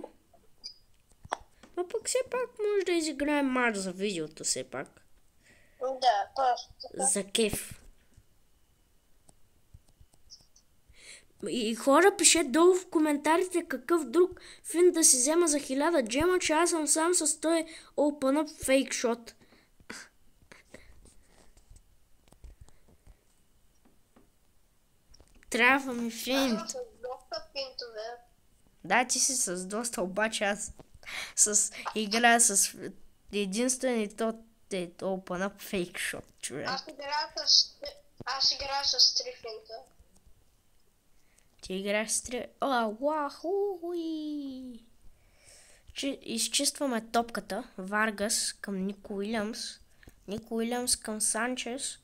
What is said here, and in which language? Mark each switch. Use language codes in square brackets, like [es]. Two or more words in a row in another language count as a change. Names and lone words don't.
[bg] Но пък все пак може да изиграем матч за видеото, все пак. Да, просто така. За кеф. И хора, пишете долу в коментарите какъв друг фин да си взема за 1000 джема, че аз съм сам с този [en] open up fake shot. [bg] Трябва ми финт. Аз с доста финтове. Да, ти си с доста, обаче аз играя с единствен и то е [en] open up fake shot, [bg] човек. Аз играя с 3 финта. Ти играеш с 3... Уахуи! Изчистваме топката. Варгас към Ник Уилямс. Ник Уилямс към Санчес.